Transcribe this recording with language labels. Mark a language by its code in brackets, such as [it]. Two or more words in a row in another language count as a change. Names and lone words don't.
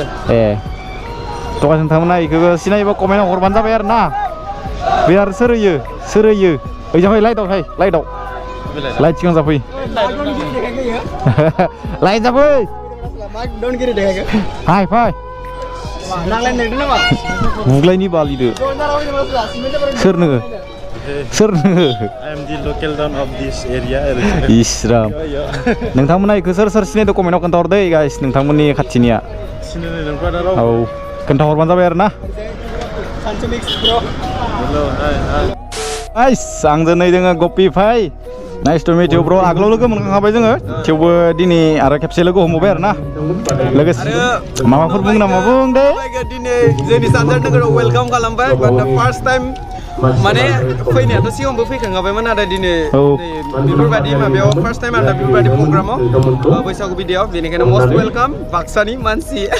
[brx] थ' नोंथांमोना बेखौ सिनायोबा कमेन्टआव हरबानो जाबाय आरो ना बे आरो सोरहोयो ओइ जाबाय लाइटआव लाइट सिगां जाफै लाइट जाफै हाय फाय बुग्लायनि बालिदो सोर नोङो [en] I am the local don of this area [brx] इसराम नोंथांमोना इखौ सोर सिनायदो कमेन्टआव खोन्थाहरदो गाइस नोंथांमोननि खाथिनिया औ खोन्थाहरबानो जाबाय आरो ना गाइस आंजों नै दोङो गपि भाई [en] Nice to meet you bro. [brx] Aglo logo मोनखांबाय जोङो थेवबो दिनै आरो खेबसे लोगो हमबाय आरो ना लोगोसे माबाफोर बुंनो नामा बुं दे दिनै जोंनि सानजार नोगोराव वेलकाम खालामबाय [en] but first time [brx] माने फैनायाथ' सिगांबो फैखांबायमोन नाथाय दिनै बेफोरबायदि माबायाव [en] first time [brx] आरो बेफोरबायदि प्रग्रामाव बैसागु बिदियाव बेनिखायनो [en] most welcome [brx] बाक्सानि मानसि